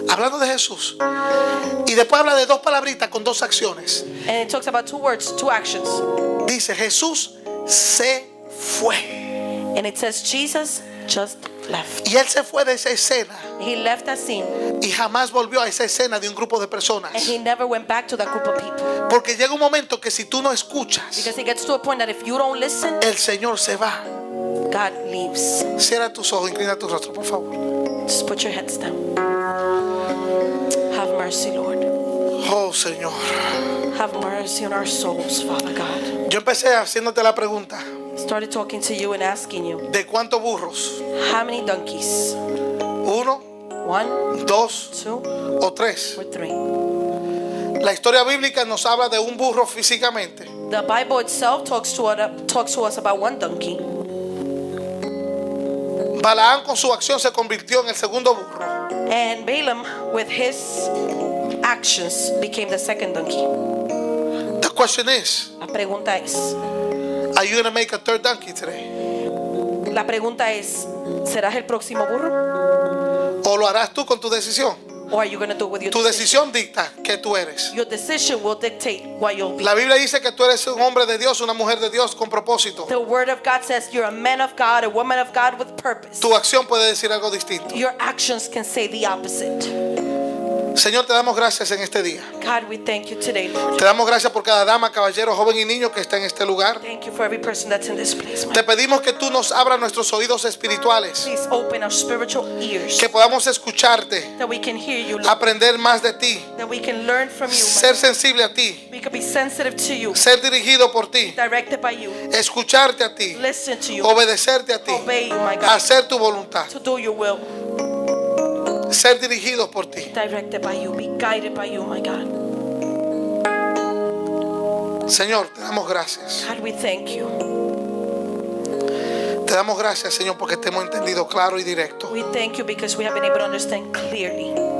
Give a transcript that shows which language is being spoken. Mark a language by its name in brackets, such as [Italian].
[Spanish] hablando de Jesús, y después habla de 2 palabritas con 2 acciones. [English] and it talks about 2 words, 2 actions. [Spanish] Dice, Jesús se fue. [English] And it says, Jesus just left. [Spanish] Y él se fue de esa escena [English] He left that scene, [Spanish] y jamás volvió a esa escena de un grupo de personas. [English] and he never went back to that group of people. [Spanish] Porque llega un momento que si tú no escuchas, [English] Because it gets to a point that if you don't listen, [Spanish] el Señor se va. [English] God leaves. [Spanish] Cierra tus ojos, inclina tu rostro, por favor. [English] Just put your heads down. Have mercy, Lord. [Spanish] Oh, Señor. [English] Have mercy on our souls, Father God. [Spanish] Yo empecé haciéndote la pregunta, [English] Started talking to you and asking you, [Spanish] ¿de cuántos burros? [English] how many donkeys? 1, 1, 2, [Spanish] o 3. [English] or 3? [Spanish] La historia bíblica nos habla de un burro físicamente. [English] The Bible itself talks to us about 1 donkey. [Spanish] Balaam con su acción se convirtió en el segundo burro. [English] And Balaam, with his actions, became the 2nd donkey. The question is, [Spanish] La pregunta es, [English] are you going to make a 3rd donkey today? [Spanish] la pregunta es, ¿serás el próximo burro? ¿O lo harás tú con tu decisión? [English] Or are you going to do it with your [Spanish] Tu [English] decision? [Spanish] decisión dicta que tú eres. [English] Your decision will dictate what you'll be. [Spanish] La Biblia dice que tú eres un hombre de Dios, una mujer de Dios con propósito. [English] The word of God says you're a man of God, a woman of God with purpose. [Spanish] Tu acción puede decir algo distinto. [English] Your actions can say the opposite. [Spanish] Señor, te damos gracias en este día. [English] God, we thank you today, Lord. [Spanish] Te damos gracias por cada dama, caballero, joven y niño que está en este lugar. [English] Thank you for every person that's in this place, [Spanish] Te [English] man. [Spanish] pedimos que tú nos abras nuestros oídos espirituales, [English] Please open our spiritual ears [Spanish] que podamos escucharte, [English] that we can hear you, Lord. [Spanish] aprender más de ti, [English] That we can learn from you, [Spanish] ser [English] man. [Spanish] sensible a ti, [English] We can be sensitive to you, [Spanish] ser dirigido por ti, [English] directed by you, [Spanish] escucharte a ti, [English] listen to you, [Spanish] obedecerte a ti, [English] obey you, my God, [Spanish] hacer tu voluntad, [English] to do your will, [Spanish] ser dirigidos por ti. [English] directed by you, be guided by you, my God. [Spanish] Señor, te damos gracias. [English] God, we thank you. [Spanish] Te damos gracias, Señor, porque te hemos entendido claro y directo. [English] We thank you because we have been able to understand clearly.